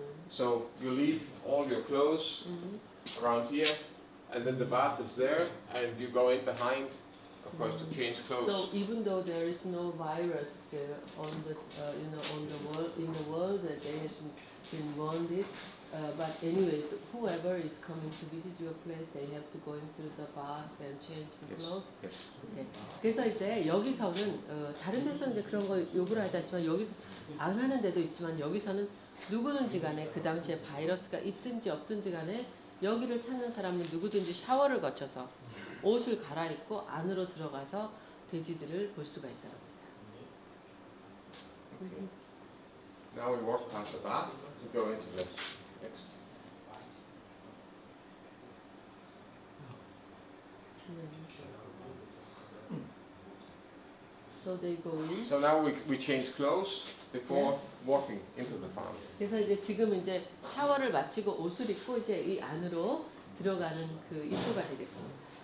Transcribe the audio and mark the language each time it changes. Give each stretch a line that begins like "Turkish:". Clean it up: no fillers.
English: So you leave all your clothes around here, and then the bath is there, and you go in behind, of course, to change clothes. So even though there is no virus on the in the world that there has been wounded, but anyways, whoever is coming to visit your place, they have to go in through the bath and change the clothes. Yes. Okay.
Korean: 그래서 이제 여기서는 다른 데서는 이제 그런 거 요구를 하지 않지만 여기서 안 하는 데도 있지만 여기서는 누구든지 간에 그 당시에 바이러스가 있든지 없든지 간에 여기를 찾는 사람은 누구든지 샤워를 거쳐서 옷을 갈아입고 안으로 들어가서 돼지들을 볼 수가 있다고 합니다.
English: Okay. Now we walk past the bath to go into the next. So they go in. So now we change clothes before walking into the farm.
Korean: 그래서 이제 지금 이제 샤워를 마치고 옷을 입고 이제 이 안으로 들어가는 그 입구가 되겠습니다.